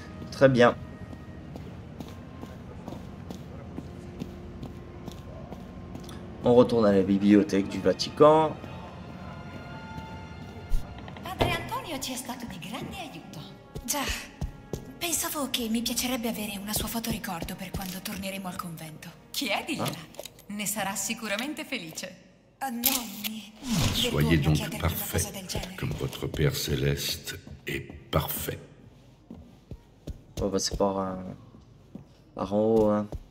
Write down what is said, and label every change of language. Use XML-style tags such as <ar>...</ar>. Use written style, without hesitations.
<fr>Très bien. On retourne à la bibliothèque du Vatican.</fr> <it>Padre Antonio ci è stato di grande aiuto. Già, pensavo che mi piacerebbe avere una sua fotoricordo per quando torneremo al convento. Chiedigliela, ne sarà sicuramente felice. Nonni,</it> <fr>Soyez donc parfait, comme votre Père Céleste est parfait. On va passer par en haut. Hein.</fr>